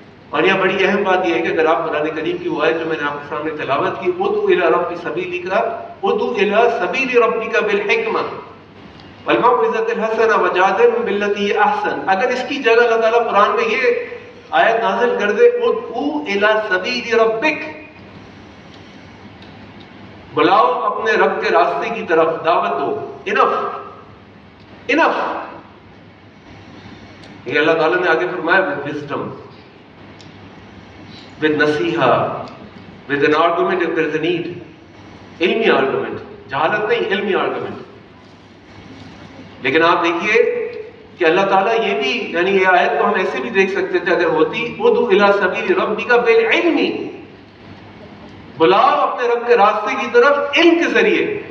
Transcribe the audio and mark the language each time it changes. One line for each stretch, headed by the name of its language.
Urdu: اور یہ بڑی اہم بات یہ ہے کہ اگر آپ قرآن کریم کی وہ آیت جو میں نے آپ کے سامنے تلاوت کی،
Arabic: ادعو الی ربک سبیلک، ادعو الی سبیل ربک بالحکمہ والموعظۃ الحسنہ وجادلہم باللتی ہی احسن.
Urdu: اگر اس کی جگہ اللہ تعالیٰ قرآن میں یہ آیت نازل کر دے،
Arabic: ادعو الی سبیل ربک،
Urdu: بلاؤ اپنے رب کے راستے کی طرف، دعوت دو. انف. یہ اللہ تعالیٰ نے آگے فرمایا
English: with wisdom, with نصیحہ, with an argument if there is a need.
Urdu: علمی آرگومنٹ، جہالت نہیں، علمی آرگومنٹ. لیکن آپ دیکھیے کہ اللہ تعالیٰ یہ بھی، یعنی یہ آیت کو ہم ایسے بھی دیکھ سکتے تھے اگر ہوتی،
Arabic: ادعو الی سبیل ربک بالعلم،
Urdu: بلاؤ اپنے رب کے راستے کی طرف علم کے ذریعے.